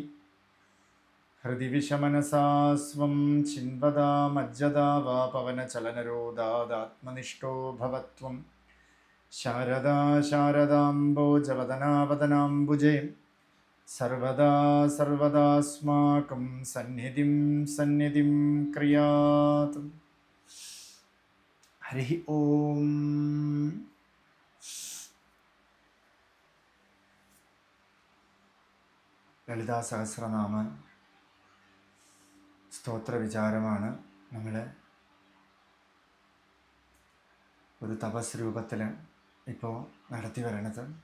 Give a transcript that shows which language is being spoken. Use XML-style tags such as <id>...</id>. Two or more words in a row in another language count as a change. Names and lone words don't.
<sa>हृदि विषमनसा स्वं चिन्वदा मज्जदा वा पवनचलनरोधादात्मनिष्ठो भवत्वं शारदा शारदाम्बोजवदनावदनाम्बुजे सर्वदा सर्वदास्माकं सन्निधिं सन्निधिं क्रियात्। हरि ओम।</sa> <ml>ലളിതാ സഹസ്രനാമ സ്തോത്ര വിചാരമാണ് നമ്മൾ ഒരു തപസ് രൂപത്തിൽ ഇപ്പോൾ നടത്തി വരണത്.</ml>